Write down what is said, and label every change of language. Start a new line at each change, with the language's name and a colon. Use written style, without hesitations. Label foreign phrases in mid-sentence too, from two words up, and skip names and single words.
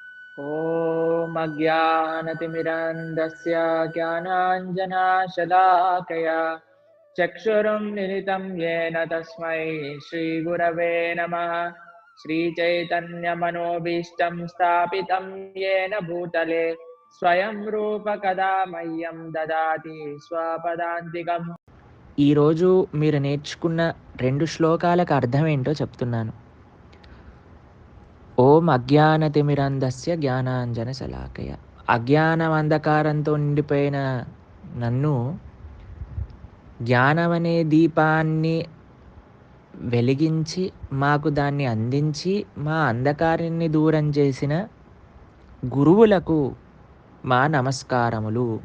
Sanskrit: ॐ अज्ञानतिमिरन्धस्य ज्ञानाञ्जनशलाकया चक्षुरुन्मिलितं येन तस्मै श्रीगुरवे नमः। श्रीचैतन्यमनोभीष्टं स्थापितं येन भूतले स्वयं रूप कदा मह्यं ददाति स्वपदान्तिकम्।
Telugu: ఈరోజు మీరు నేర్చుకున్న 2 శ్లోకాలకు అర్థం ఏంటో చెప్తున్నాను.
Sanskrit: ఓం అజ్ఞానతిమిరంధస్య జ్ఞానాంజన శలాకయ.
Telugu: అజ్ఞానం అంధకారంతో నిండిపోయిన నన్ను జ్ఞానం అనే దీపాన్ని వెలిగించి మాకు దాన్ని అందించి మా అంధకారాన్ని దూరం చేసిన గురువులకు మా నమస్కారములు.